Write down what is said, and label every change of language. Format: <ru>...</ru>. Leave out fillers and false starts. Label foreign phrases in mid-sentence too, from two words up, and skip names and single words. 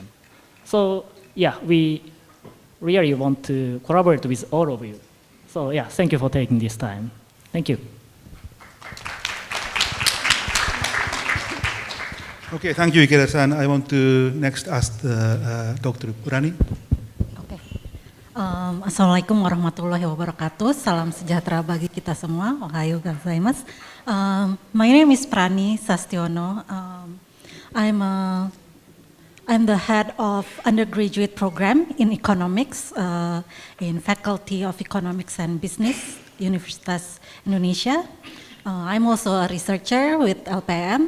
<en>So yeah, we really want to collaborate with all of you. So yeah, thank you for taking this time. Thank you. Okay, thank you, Ikeda-san. I want to next ask Dr. Purani. Okay.</en> <ar>Assalamualaikum warahmatullahi wabarakatuh.</ar> <id>Salam sejahtera bagi kita semua.</id> <ja>Ohayo gozaimasu.</ja> <en>My name is Prani Sastiono. I'm a I'm the head of undergraduate program in economics in Faculty of Economics and Business, Universitas Indonesia. I'm also a researcher with LPM.</en>